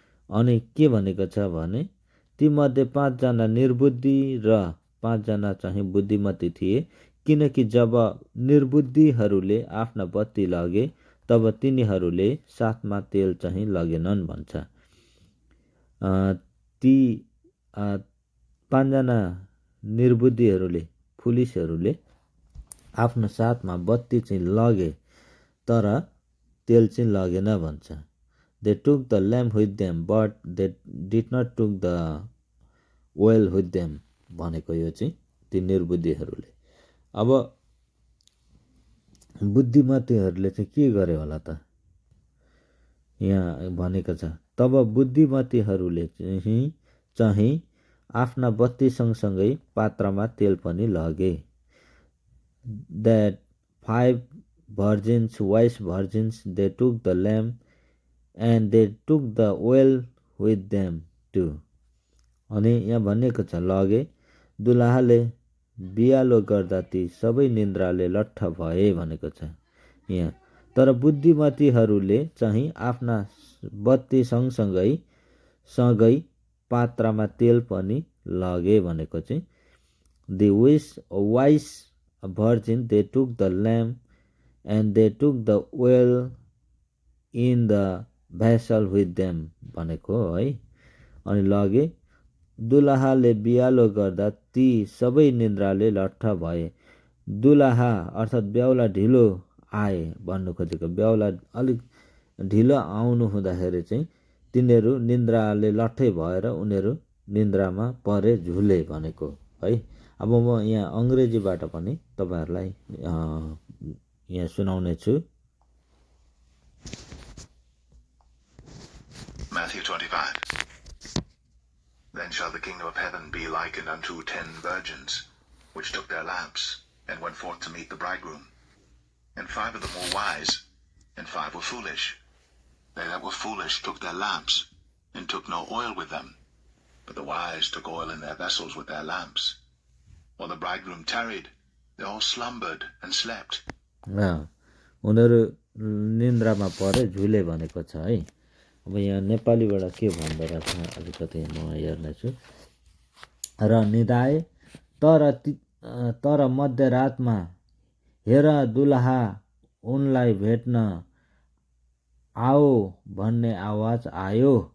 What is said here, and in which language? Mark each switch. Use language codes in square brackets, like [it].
[ne] अनि के भनेको छ भने तीमध्ये 5 जना निर्बुद्धि र 5 जना चाहिँ बुद्धिमती थिए, किनकि जब निर्बुद्धिहरूले आफ्ना बत्ती लगे तब तिनीहरूले साथमा तेल चाहिँ लगेनन् भन्छ। ती 5 जना निर्बुद्धिहरूले, फुलिसहरूले आफ्नो साथमा बत्ती चाहिँ लगे तर तेल चाहिँ लगेन भन्छ। [en] They took the lamp with them but they did not took the oil with them भनेको यो चाहिँ ती निर्बुद्धिहरूले। [ne] अब बुद्धिमतीहरूले चाहिँ के गरे होला त? यहाँ भनेको छ तब बुद्धिमतीहरूले चाहिँ आफ्ना बत्ती सँगसँगै पात्रमा तेल पनि लगे। [en] That 5 virgins, wise virgins, they took the lamp and they took the oil with them too. [ne] अनि यहाँ भनिएको छ लगे, दुलाहाले बियालो गर्दा ती सबै निन्द्राले लट्ठ भए भनेको छ यहाँ। तर बुद्धिमतीहरूले चाहिँ आफ्ना बत्ती सँगै पात्रमा तेल पनि लगे भनेको चाहिँ the wise virgin, they took the lamp and they took the oil in the vessel with them भनेको है। अनि लगे, दुलाहाले बियालो गर्दा ती सबै निन्द्राले लट्ठ भए। दुलाहा अर्थात् बेहुला ढिलो आए भन्नु खोजेको। बेहुला अलिक ढिलो आउनु हुँदाखेरि चाहिँ तिनीहरू निन्द्राले लट्ठै भएर उनीहरू निन्द्रामा परे, झुले भनेको है। अब म यहाँ अङ्ग्रेजीबाट पनि तपाईहरुलाई यहाँ सुनाउने छु। [en] Matthew 25. Then shall the kingdom of heaven be likened unto 10 virgins, which took their lamps, and went forth to meet the bridegroom. And 5 of them were wise, and 5 were foolish. They that were foolish took their lamps, and took no oil with them. But the wise took oil in their vessels with their lamps. While the bridegroom tarried, they all slumbered and slept. [ne] उनीहरू निन्द्रामा परे, झुले भनेको छ है। अब यहाँ नेपालीबाट के भन्दो रहेछ अलिकति म हेर्नेछु। र निदाए तर मध्यरातमा हेर दुलहा उनलाई भेट्न आओ भन्ने आवाज आयो।